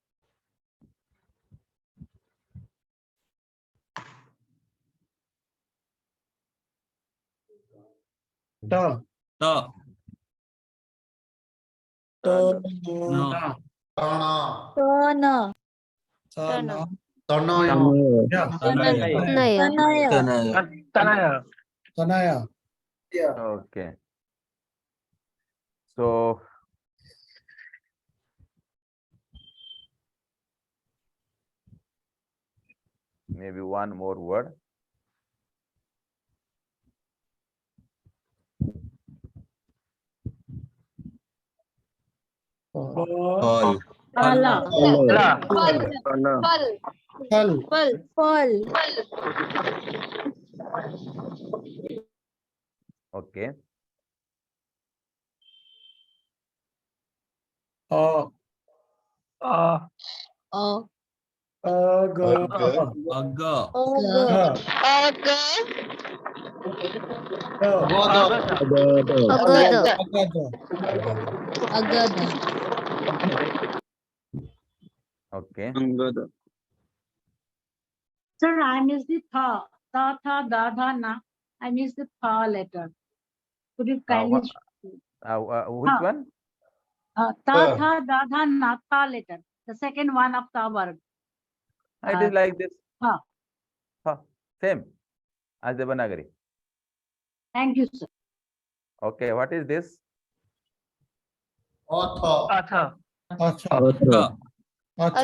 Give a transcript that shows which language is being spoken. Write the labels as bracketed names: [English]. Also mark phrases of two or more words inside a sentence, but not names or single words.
[English] Ta. Ta. Na. Tana. Tana. Sana. Tanaya. Tanaya. Tanaya. Tanaya. Okay. So maybe one more word. Fal. Pala. Fal. Fal. Okay. A. A. Ag. Aga. Gha. Goda. Agada. Agada. Agada. Okay. Sir, I missed the tha. Ta, tha, da, dha, na. I missed the tha letter. Could you kindly? Which Huh. one? Ta, tha, da, dha, na, tha letter. The second one of the word. It is like this. Tha. Same as Devanagari. Thank you, sir. Okay. What is this? Atha. [Hindi] Acha. Acha.